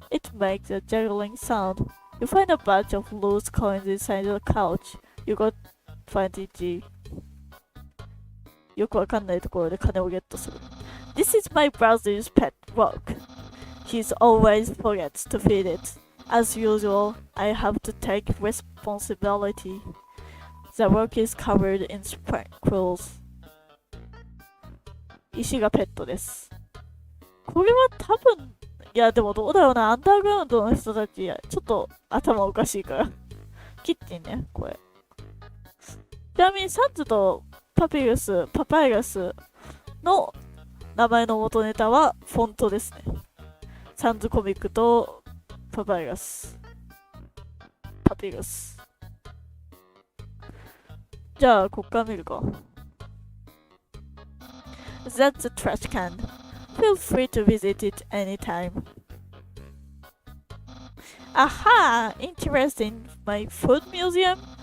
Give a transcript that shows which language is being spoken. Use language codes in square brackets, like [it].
[en] It makes a juggling sound. You find a bunch of loose coins inside the couch. You got 20G. [ja] よくわかんないところで金をゲットする。 [en] This is my brother's pet rock. He always forgets to feed it. As usual, I have to take responsibility. The rock is covered in sprinkles. [ja] 石がペットです。これは多分、いやでもどうだろうな、アンダーグラウンドの人たち、ちょっと頭おかしいから。キッチンね、これ。ちなみにサンズとパパイラスの名前の元ネタはフォントですね。サンズコミックとパピルス。じゃあ、こっから見るか。 [en] That's a trash can. Feel free to visit it anytime. Aha! Interested in my food museum?